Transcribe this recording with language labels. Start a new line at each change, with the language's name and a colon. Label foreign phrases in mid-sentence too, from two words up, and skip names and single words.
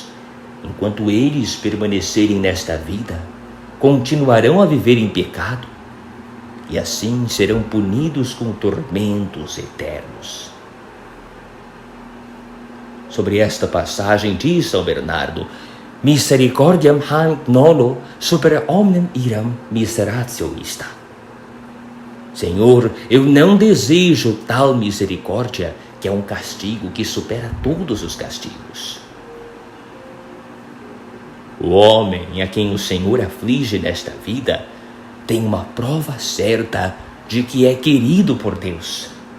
Portuguese: Enquanto eles permanecerem nesta vida, continuarão a viver em pecado, e assim serão punidos com tormentos eternos. Sobre esta passagem diz São Bernardo:
Latin: misericordiam hanc nolo super omnem iram miseratio ista.
Portuguese: Senhor, eu não desejo tal misericórdia, que é um castigo que supera todos os castigos. O homem a quem o Senhor aflige nesta vida tem uma prova certa de que é querido por Deus.